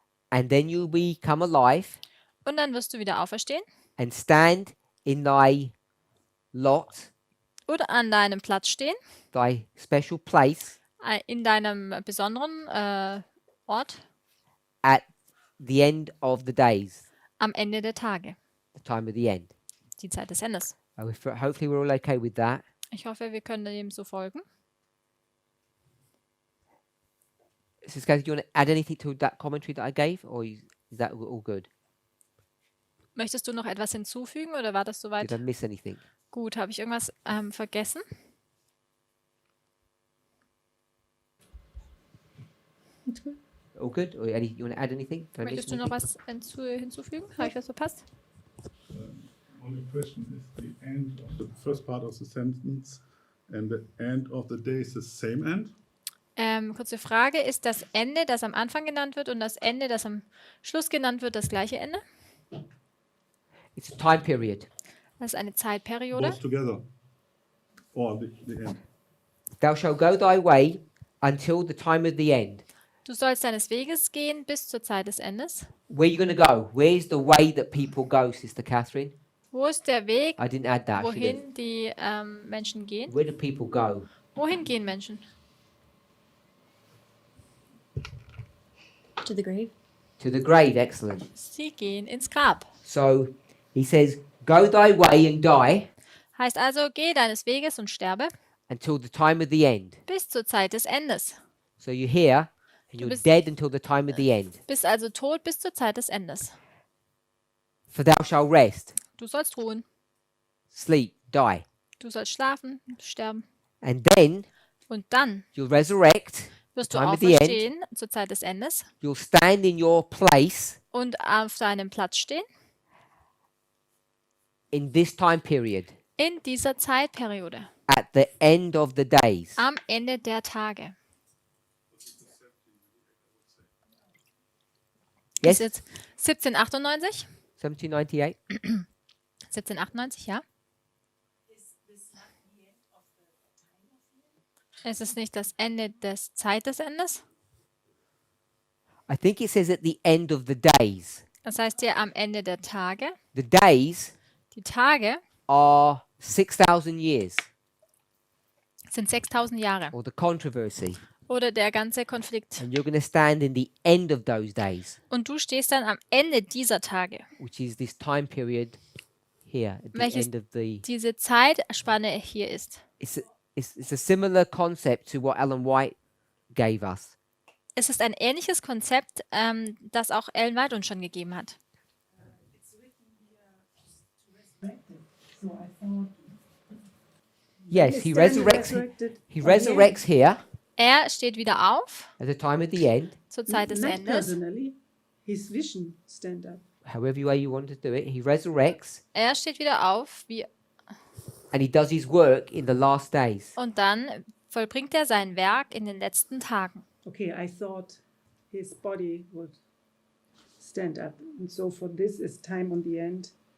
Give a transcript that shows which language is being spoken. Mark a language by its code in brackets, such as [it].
[en] and then you'll become alive [de] Und dann wirst du wieder auferstehen [en] and stand in thy lot, [de] oder an deinem Platz stehen, [en] thy special place [de] in deinem besonderen Ort [en] at the end of the days, [de] am Ende der Tage. [en] the time of the end. [de] Die Zeit des Endes. [en] Hopefully we're all okay with that. [de] Ich hoffe, wir können dem so folgen. [en] Sister Kathy, do you want to add anything to that commentary that I gave, or is that all good? [de] Möchtest du noch etwas hinzufügen oder war das soweit? [en] Did I miss anything? [de] Gut, habe ich irgendwas vergessen? [en] That's good. All good? Or you want to add anything? Did I miss [de] Möchtest du noch [en] anything? [de] was hinzufügen? Habe ich was verpasst? [en] Only question is the end of the first part of the sentence and the end of the day is the same end? [de] Kurze Frage, ist das Ende, das am Anfang genannt wird und das Ende, das am Schluss genannt wird, das gleiche Ende? [en] It's a time period. [de] Das ist eine Zeitperiode. [en] Both together. Or the end. Thou shalt go thy way until the time of the end. [de] Du sollst deines Weges gehen bis zur Zeit des Endes. [en] Where are you going to go? Where's the way that people go, Sister Catherine? [de] Wo ist der Weg, [en] I didn't add that. I should have. [de] wohin die Menschen gehen? [en] Where do people go? [de] Wohin gehen Menschen? [en] To the grave. To the grave. Excellent. [de] Sie gehen ins Grab. [en] So he says, go thy way and die [de] Heißt also, geh deines Weges und sterbe [en] until the time of the end. [de] bis zur Zeit des Endes. [en] So you're here and you're [de] bist- [en] dead until the time of the end. [de] Bist also tot bis zur Zeit des Endes. [en] For thou shalt rest, [de] Du sollst ruhen. [en] sleep, die. [de] Du sollst schlafen, sterben. [en] And then [de] Und dann [en] you'll resurrect, [de] wirst du [en] Time at the end. [de] auferstehen zur Zeit des Endes [en] you'll stand in your place [de] und auf deinem Platz stehen [en] in this time period [de] in dieser Zeitperiode. [en] at the end of the days. [de] Am Ende der Tage. [en] Yes, [de] Ist jetzt 1798? 1798. 1798, ja. Ist es nicht das Ende des Zeitesendes? [en] I think it says at the end of the days. [de] Das heißt ja am Ende der Tage. [en] The days [de] Die Tage [en] are 6,000 years, [de] sind 6000 Jahre. [en] or the controversy. [de] Oder der ganze Konflikt. [en] And you're going to stand in the end of those days, [de] Und du stehst dann am Ende dieser Tage. [en] which is this time period here at the [de] Welches [en] end of the. [de] diese Zeitspanne hier ist. [en] It's a similar concept to what Ellen White gave us. [de] Es ist ein ähnliches Konzept, das auch Ellen White uns schon gegeben hat. [en] Yes, he resurrects. He resurrects here [de] Er steht wieder auf [en] at the time of the end. [de] zur Zeit des [en] Not [de] Endes. [en] personally. His vision stand up. However way you want to do it, he resurrects [de] Er steht wieder auf [en] and he does his work in the last days. [de] und dann vollbringt er sein Werk in den letzten Tagen. [en] Okay, I thought his body would stand up. And so for this is time on the end.